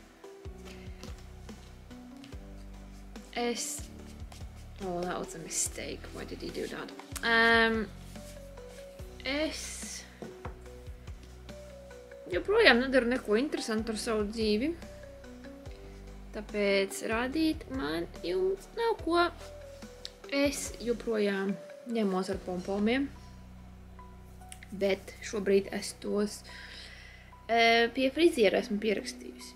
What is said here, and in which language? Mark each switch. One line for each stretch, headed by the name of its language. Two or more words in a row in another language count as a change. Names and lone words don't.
English: Oh, that was a mistake. Why did he do that?
Latvian: Es joprojām nedaru neko interesantu ar savu dzīvi. Tāpēc rādīt man jums nav ko. Es joprojām ņemos ar pompomiem, bet šobrīd es tos pie friziera esmu pierakstījusi.